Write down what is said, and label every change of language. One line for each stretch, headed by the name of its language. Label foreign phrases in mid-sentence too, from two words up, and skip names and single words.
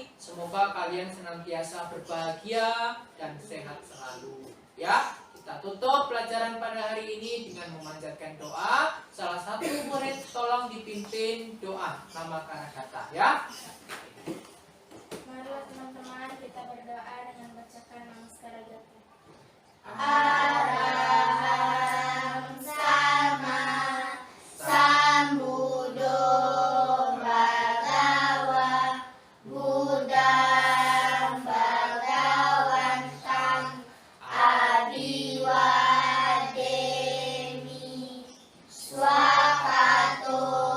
Indonesian: Semoga kalian senantiasa berbahagia dan sehat selalu. Ya, kita tutup pelajaran pada hari ini dengan memanjatkan doa. Salah satu murid tolong dipimpin doa nama Karagata ya. Marilah teman-teman kita berdoa dengan bacakan nama Karagata.
Pali: Araham sama sambudo bhagawa buddham bhagawantam abiwademi swakato